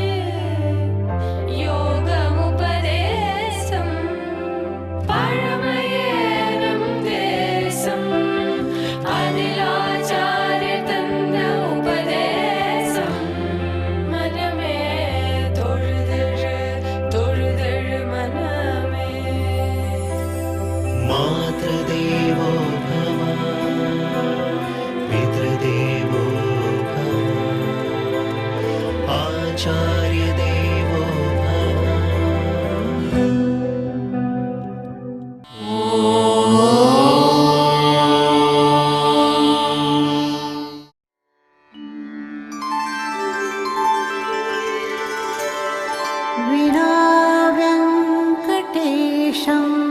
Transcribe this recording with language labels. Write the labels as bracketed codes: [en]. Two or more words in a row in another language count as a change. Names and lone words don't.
[ta] யோகம் உபதேசம், பழமையேறும் தேசம் அதில் ஆச்சாரிய தந்த உபதேசம், மனமே தொழுதழு மனமே. [sa] मातृदेवो भव पितृदेवो भव आचार्यदेवो भव. विना वेङ्कटेशं